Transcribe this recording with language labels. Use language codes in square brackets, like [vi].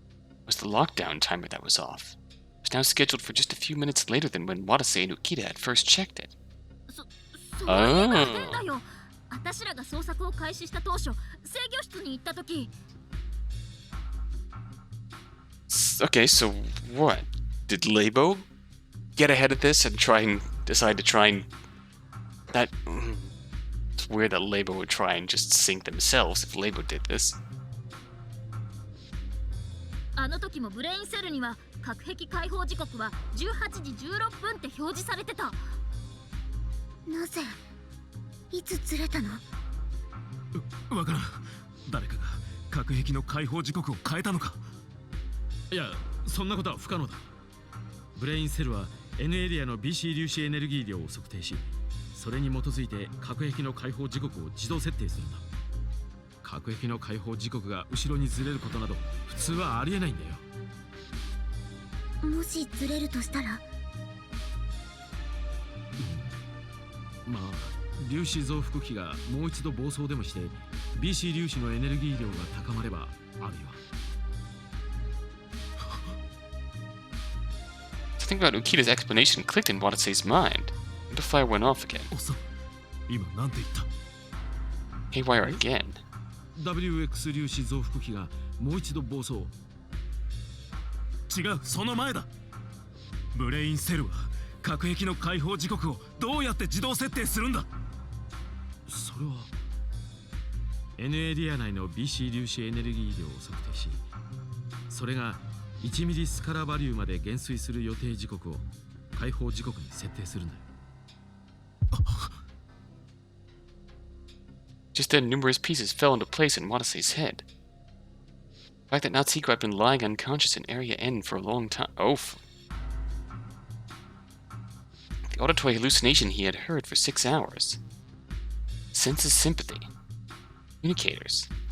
[en] It was the lockdown timer that was off. It was now scheduled for just a few minutes later than when Watase and Ukita had first checked it. [ja] そういえば変だよ。私らが捜索を開始した当初、制御室に行った時。 [en] Okay, so what? Did Labo get ahead of this and decide to try and... That... It's weird that Labo would try and just sink themselves if Labo did this. [ja] あの時もブレインセルには核兵器解放時刻は18時16分って表示されてた。なぜいつずれたの？わからん。誰かが核兵器の解放時刻を変えたのか。いや、そんなことは不可能だ。ブレインセルは N エリアの BC 粒子エネルギー量を測定し、それに基づいて核兵器の解放時刻を自動設定するんだ。核兵器の解放時刻が後ろにずれることなど普通はありえないんだよ。もしずれるとしたら？まあ粒子増幅器がもう一度暴走でもして BC 粒子のエネルギー量が高まればあるいは [en] Something about Ukida's explanation clicked in Watase's mind. The fire went off again. [ja] 遅い。今なんて言った？ [en] Haywire again. [ja] WX 粒子増幅器がもう一度暴走。違う、その前だ。ブレインセルは核壁の解放時刻をどうやって自動設定するんだ？それは N エリア内の BC 粒子エネルギー量を測定し、それが1ミリスカラバリューまで減衰する予定時刻を解放時刻に設定するんだよ。 [en] Just then, numerous pieces fell into place in Watase's head. The fact that Natsuhiko had been lying unconscious in Area N for a long time. The auditory hallucination he had heard for 6 hours. Senses Sympathy. Communicators.